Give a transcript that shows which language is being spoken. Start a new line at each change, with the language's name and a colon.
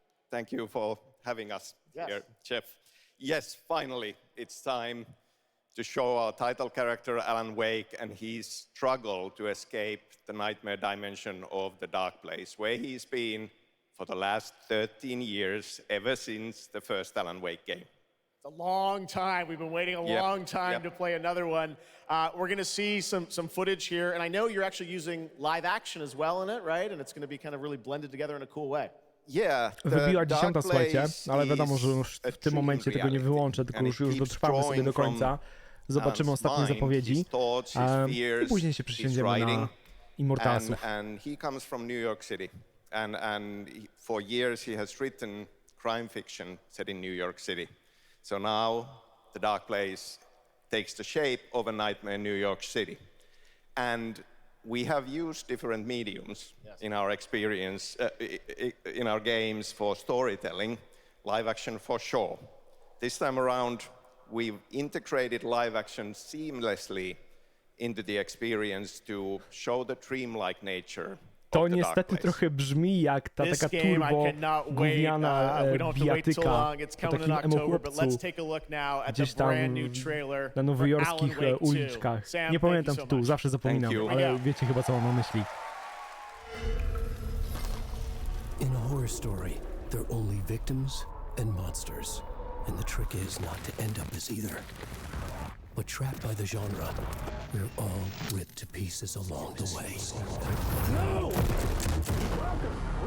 English: Thank you for having us here, Jeff. Yes, finally, it's time to show our title character, Alan Wake, and his struggle to escape the nightmare dimension of the dark place, where he's been for the last 13 years, ever since the first Alan Wake game. It's a long time. We've been waiting a long time to play another one. We're going to see some footage here, and I know you're actually using live action as well in it, right? And it's going to be kind of really blended together in a cool way.
Polish: Wybiła 10, słuchajcie, ale wiadomo, że już w tym momencie tego nie wyłączę, tylko już dotrwamy sobie do końca. Zobaczymy ostatnie zapowiedzi i później się przysiędziemy na Immortalsów.
English: And he comes from New York City, and for years he has written crime fiction set in New York City. So now the dark place takes the shape of a nightmare in New York City, and we have used different mediums in our experience, in our games for storytelling, live action for sure. This time around, we've integrated live action seamlessly into the experience to show the dreamlike nature.
Polish: To niestety trochę brzmi jak ta taka turbo gówniana bijatyka o takim emo-chłopcu gdzieś tam na nowojorskich uliczkach. Nie pamiętam tytułu, zawsze zapominam, ale wiecie chyba co mam na myśli.
English: In a horror story, there are only victims and monsters. And the trick is not to end up as either, but trapped by the genre. We're all ripped to pieces along the way. No! Welcome.